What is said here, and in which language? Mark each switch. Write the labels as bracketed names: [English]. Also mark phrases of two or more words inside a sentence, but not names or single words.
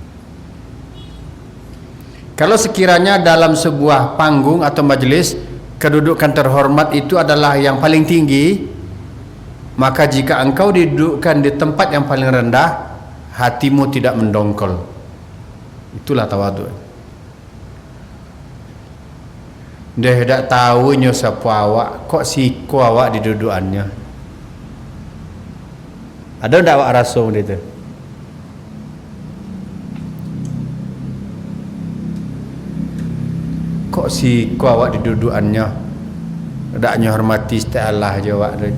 [Indonesian] Kalau sekiranya dalam sebuah panggung atau majelis kedudukan terhormat itu adalah yang paling tinggi, maka jika engkau didudukkan di tempat yang paling rendah, hatimu tidak mendongkol. Itulah tawadhu'. Dia tidak tahu [Minangkabau] nyo siapa awak, kok siku awak didudukannya. Ada ndak awak rasa gitu? Kok si ku awak didudukannya ndak hormati setiap Allah jawab.